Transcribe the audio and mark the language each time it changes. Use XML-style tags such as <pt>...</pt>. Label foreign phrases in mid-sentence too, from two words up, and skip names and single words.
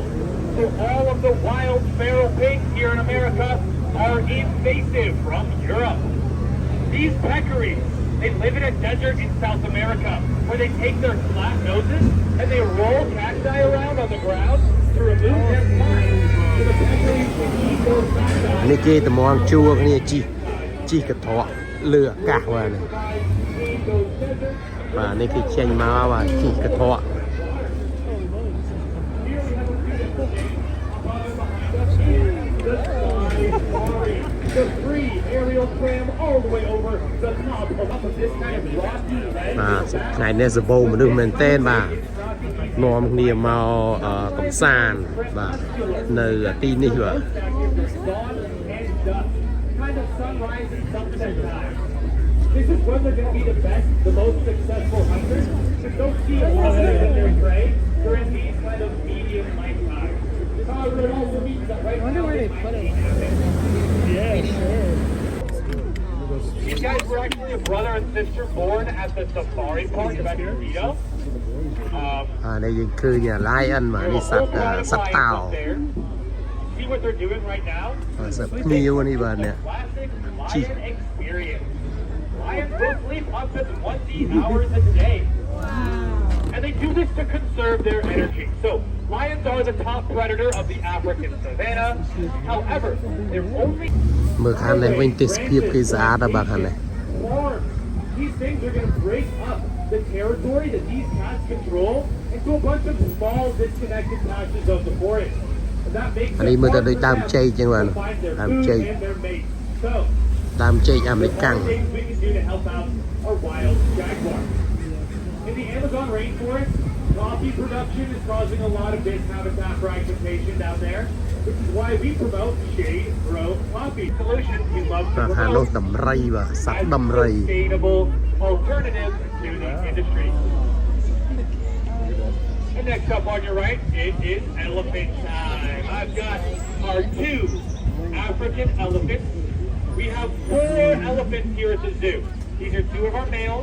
<en>So all of the wild feral pigs here in America are invasive from Europe. These peccaries, they live in a desert in South America where they take their flat noses and they roll cacti around on the ground to remove their spines. So the peccaries can eat those cacti.</en> <km>នេះគេតំងជួគ្នាជីកត្រកលើអាកាសបាទនេះ បាទនេះគេចេញមកបាទជីកត្រក</km> <en>The free aerial tram all the way over the top of this kind of rocky ledge.</en> <km>បាទថ្ងៃនេះសបោមនុស្សមែនតើបាទនាំគ្នាមកកំសាន្តបាទនៅទីនេះបាទ</km> <en>Kind of sunrise and sunset time. This is when they're going to be the best, the most successful hunters. But don't see a lot of them in their prey during these kind of medium light times. However, it also means that right now they put it. Yeah, sure. These guys were actually a brother and sister born at the safari park of Escondido.</en> <km>នេះយើងឃើញ lion បាទនេះសត្វតោ</km> <en>See what they're doing right now?</en> <km>សត្វភ្ញៀវនេះបាទនេះ</km> <en>Classic lion experience. Lions will sleep up to 20 hours a day. Wow. And they do this to conserve their energy. So, lions are the top predator of the African savanna. However, they're only...</en> <km>មើលខាងនេះវិញទេសភាពគេស្អាតណាស់បាទខាងនេះ</km> <en>These things are going to break up the territory that these cats control into a bunch of small, disconnected patches of the forest. And that makes it hard for them to find their food and their mates. So,</en> <km>ដើមចេកអាមេរិកាំង</km> <en>things we can do to help out our wild jaguars. In the Amazon rainforest, coffee production is causing a lot of this habitat fragmentation down there, which is why we promote shade grow coffee. Solutions we love to</en> <km>ខាងនោះ</km> <en>promote</en> <km>ដំរីបាទសត្វដំរី</km> <en>sustainable alternatives to these industries. And next up on your right, it is elephant time. I've got our two African elephants We have 4 elephants here at the zoo. These are 2 of our males.</en>